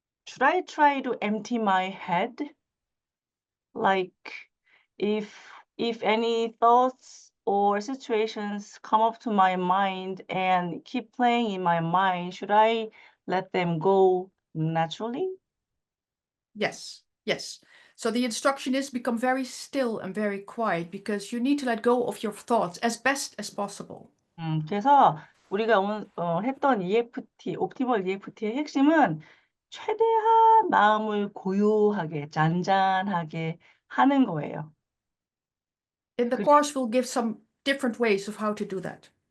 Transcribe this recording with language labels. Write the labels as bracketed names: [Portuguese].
[English] should I try to empty my head? Like if any thoughts or situations come up to my mind and keep playing in my mind, should I let them go naturally? Yes, yes. So the instruction is become very still and very quiet because you need to let go of your thoughts as best as possible. [Korean] 그래서 우리가 했던 EFT, 옵티멀 EFT의 핵심은 최대한 마음을 고요하게, 잔잔하게 하는 거예요. [English] In the 그- course, we'll give some different ways of how to do that.